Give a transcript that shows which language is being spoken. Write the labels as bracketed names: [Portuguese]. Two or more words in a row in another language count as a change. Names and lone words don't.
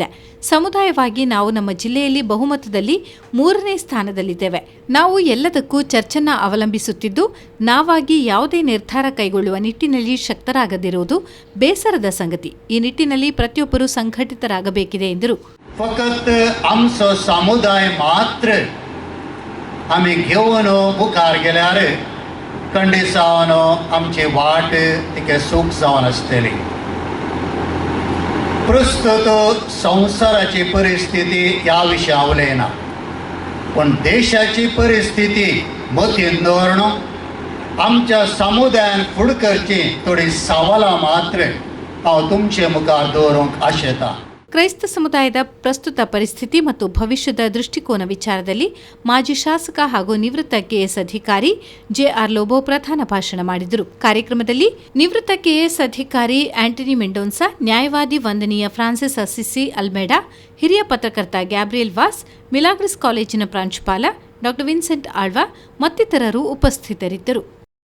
[Kannada] ಸಮುದಾಯವಾಗಿ ನಾವು ನಮ್ಮ ಜಿಲ್ಲೆಯಲ್ಲಿ ಬಹುಮತದಲ್ಲಿ 3ನೇ ಸ್ಥಾನದಲ್ಲಿದ್ದೇವೆ. ನಾವು ಎಲ್ಲದಕ್ಕೂ ಚರ್ಚನ್ನ ಅವಲಂಬಿಸುತ್ತಿದ್ದು ನಾವಾಗಿ ಯಾವುದೇ ನಿರ್ಧಾರ ಕೈಗೊಳ್ಳುವ ನಿಟ್ಟಿನಲ್ಲಿ ಶಕ್ತರಾಗದಿರುವುದು ಬೇಸರದ ಸಂಗತಿ. ಈ ನಿಟ್ಟಿನಲ್ಲಿ ಪ್ರತಿಯೊಬ್ಬರೂ ಸಂಘಟಿತರಾಗಬೇಕಿದೆ ಎಂದರು. [Konkani] फकत आमचो समुदाय मात्र आमी घेवन मुखार गेल्यार खंडीत आमची वाट तिके सूख जावन आसतली. प्रस्तुत संवसाराची परिस्थिती ह्या विशया उलयना, पण देशाची परिस्थिती मतीन दवरून आमच्या समुदायान फुड करची थोडी सवालां मात्र हांव तुमचे मुखार दवरूंक आशेतां. [Kannada] ಕ್ರೈಸ್ತ ಸಮುದಾಯದ ಪ್ರಸ್ತುತ ಪರಿಸ್ಥಿತಿ ಮತ್ತು ಭವಿಷ್ಯದ ದೃಷ್ಟಿಕೋನ ವಿಚಾರದಲ್ಲಿ ಮಾಜಿ ಶಾಸಕ ಹಾಗೂ ನಿವೃತ್ತ ಕೆಎಸ್ ಅಧಿಕಾರಿ ಜೆಆರ್ ಲೋಬೋ ಪ್ರಧಾನ ಭಾಷಣ ಮಾಡಿದರು. ಕಾರ್ಯಕ್ರಮದಲ್ಲಿ ನಿವೃತ್ತ ಕೆಎಸ್ ಅಧಿಕಾರಿ ಆಂಟನಿ ಮೆಂಡೋನ್ಸಾ, ನ್ಯಾಯವಾದಿ ವಂದನೀಯ ಫ್ರಾನ್ಸಿಸ್ ಅಸಿಸಿ ಅಲ್ಮೇಡಾ, ಹಿರಿಯ ಪತ್ರಕರ್ತ ಗ್ಯಾಬ್ರಿಯಲ್ ವಾಸ್, ಮಿಲಾಗ್ರಿಸ್ ಕಾಲೇಜಿನ ಪ್ರಾಂಶುಪಾಲ ಡಾ ವಿನ್ಸೆಂಟ್ ಆಳ್ವಾ ಮತ್ತಿತರರು ಉಪಸ್ಥಿತರಿದ್ದರು.